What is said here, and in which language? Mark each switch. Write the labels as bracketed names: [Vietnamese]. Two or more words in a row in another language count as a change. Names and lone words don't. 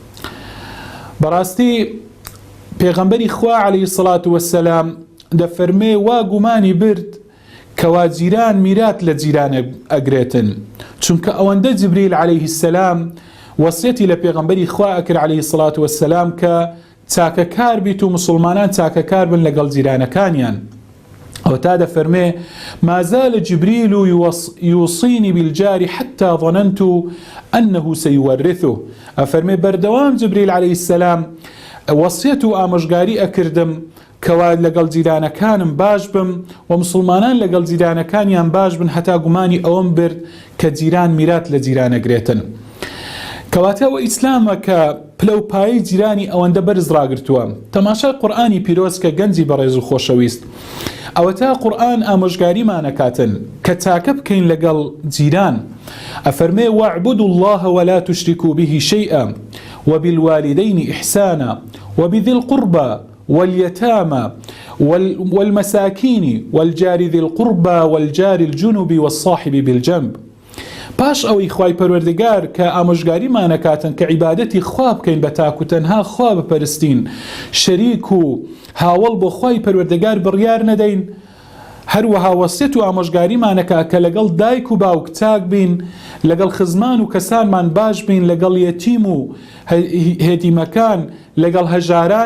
[Central Kurdish] بەڕاستی پێغەمبەری خوا [Arabic] عەلەیهی سەڵات وەسەلام [Central Kurdish] دەفەرمێ وا گومانی برد کەوا جیران میرات لە جیرانە ئەگرێتن، چونکە ئەوەندە جبریل [Arabic] عەلەیهی سەلام [Central Kurdish] وەسیەتی لە پێغەمبەری خوا ئەکرد [Arabic] عەلەیهی سەڵات وەسەلام [Central Kurdish] کە چاکە کار بیت و مسلمانان چاکە کار بن لەگەڵ جیرانەکانیان. ئەو تا دەفەرمێ [Arabic] مازال جبريل يوصيني بالجار حتى ظننت أنه سيورثه. [Central Kurdish] ئەفەرمێ بەردەوام جبریل [Arabic] عەلەیهی سەلام [Central Kurdish] وەسیەت و ئامۆژگاری ئەکردم کەوا لەگەڵ جیرانەکانم باش بم و مسلمانان لەگەڵ جیرانەکانیان باش بن، هەتا گومانی ئەوەم برد کە جیران میرات لە جیرانەگرێتن. کەواتەوە ئیسلامە کە پلە و پایی جیرانی ئەوەندە بەرز ڕاگرتووە. تەماشای قورئانی پیرۆز کە گەنجی بەڕێز و خۆشەویست، ئەوە تا قورئان ئامۆژگاریمانەکاتن کە چاکە بکەین لەگەڵ جیران. [Arabic] ئەفەرمێ واعبدوا الله ولا تشركوا به شيئا وبالوالدين إحسانا وبذي القربى واليتامى والمساكين والجار ذي القربى والجار الجنب والصاحب بالجنب. [Central Kurdish] پاش ئەوەی خوای پەروەردگار کە ئامۆژگاریمانەکاتن کە عیبادەتی خوا بکەین بە تاک و تەنها خوا بپەرستین، شەریک و هاوڵ بۆ خوای پەروەردگار بڕیار نەدەین، هەروەها وەسیەت و ئامۆژگاریمانەکە کە لەگەڵ دایک و باوک چاک بین، لەگەڵ خزمان و کەسانمان باش بین، لەگەڵ یەتیم و هێتیمەکان، لەگەڵ هەژاران.